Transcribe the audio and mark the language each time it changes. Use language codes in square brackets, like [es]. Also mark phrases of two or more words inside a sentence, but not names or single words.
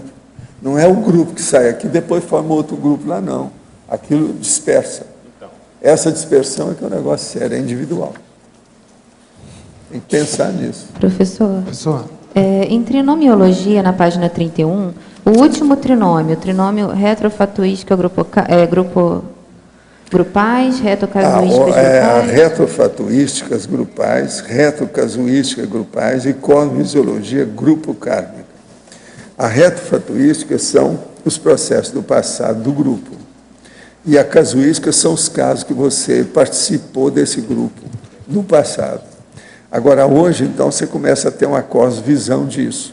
[pt] Não é o grupo que sai aqui, depois forma outro grupo lá, não. Aquilo dispersa. Então. Essa dispersão é que é um negócio sério, é individual. Tem que pensar nisso. Professor, em trinomiologia, na página 31, o último trinômio, o trinômio retrofatuística grupais, retocasuísticas grupais? Retrofatuísticas grupais, retrocasuística grupais e cosmisiologia grupo kármica. A retrofatuística são os processos do passado do grupo. E a casuística são os casos que você participou desse grupo no passado. Agora, hoje, então, você começa a ter uma cosmovisão disso.